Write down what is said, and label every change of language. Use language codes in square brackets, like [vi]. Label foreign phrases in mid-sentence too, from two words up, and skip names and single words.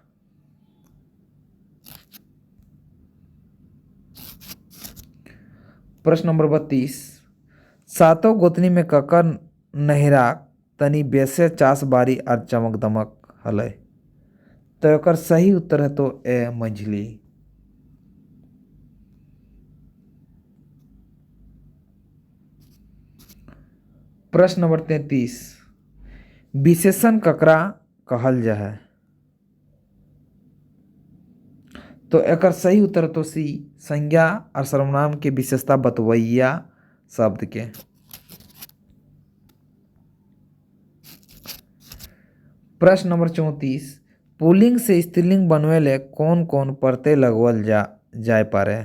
[mai] प्रश्न नंबर 32, सातों गोतनी में ककर नहिरा तनी बेसे चास बारी और चमक दमक हले। तो एकर सही उत्तर है तो ए, मंझली। प्रश्न नंबर 33, विशेषण ककरा कहल जाए। तो एकर सही उत्तर तो सी, संज्ञा और सर्वनाम के विशेषता बतवैया शब्द के। प्रश्न नंबर 34, पुल्लिंग से स्त्रीलिंग बनवे ले कौन कौन प्रत्यय लगवल जाए पारे।